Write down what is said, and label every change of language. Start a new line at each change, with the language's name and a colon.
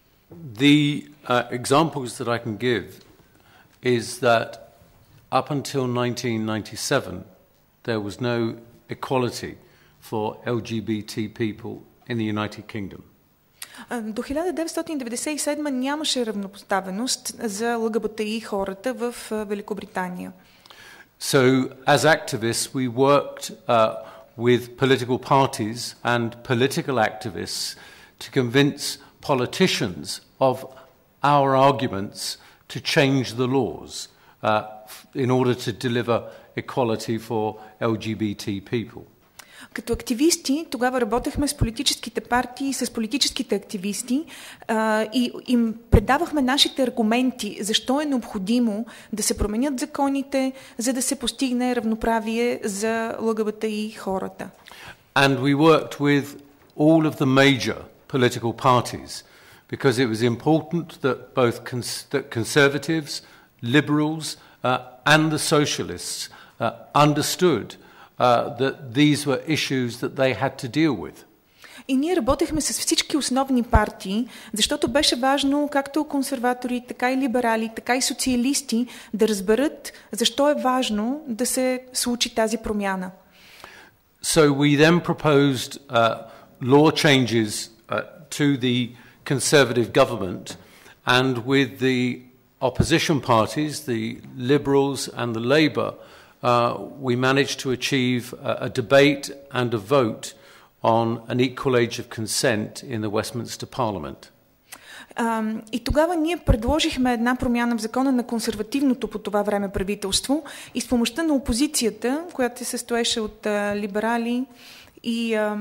English: The examples that I can give is that up until 1997, there was no equality for LGBT people in the United Kingdom.
Bulgarian: До 1997 нямаше равнопоставеност за ЛГБТИ хората в Великобритания.
English: So, as activists, we worked with political parties and political activists to convince politicians of our arguments to change the laws in order to deliver equality for LGBT people.
Bulgarian: Като активисти тогава работехме с политическите партии, с политическите активисти и им предавахме нашите аргументи, защо е необходимо да се променят законите, за да се постигне равноправие за ЛГБТИ хората.
English: And we worked with all of the major political parties because it was important that both conservatives, liberals and the socialists understood that these were issues that they had to deal with.
Bulgarian: И ние работехме с всички основни партии, защото беше важно както консерватори, така и либерали, така и социалисти да разберат защо е важно да се случи тази промяна.
English: So we then proposed law changes to the Conservative government, and with the opposition parties, the Liberals and the Labour, we managed to achieve a debate and a vote on an equal age of consent in the Westminster Parliament.
Bulgarian: И тогава ние предложихме една промяна в закона на консервативното по това време правителство и с помощта на опозицията, която се състоеше от либерали и